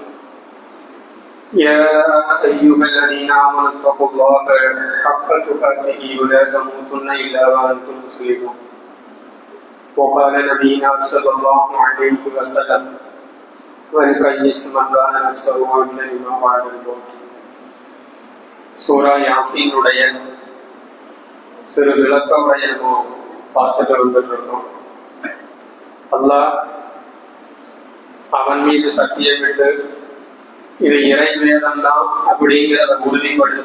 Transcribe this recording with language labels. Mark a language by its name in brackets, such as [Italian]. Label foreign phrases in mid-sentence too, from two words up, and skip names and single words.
[Arabic] يا أيها الذين آمنوا اتقوا الله حق تقاته ولا تموتن إلا وأنتم مسلمون. وقال نبينا صلى الله عليه وسلم: ولكيس من كان نفسه آمنا لما بعد الموت. [Tamil] சூரா யாசீனுடைய சிறு விளக்க உரையை நம்ம பார்த்துட்டு வந்துட்டு இருக்கோம். அல்லாஹ் அவன் மீது சத்தியமிட்டு இது இறை வேதம் தான் அப்படிங்கிறத உறுதிப்படுத்தி,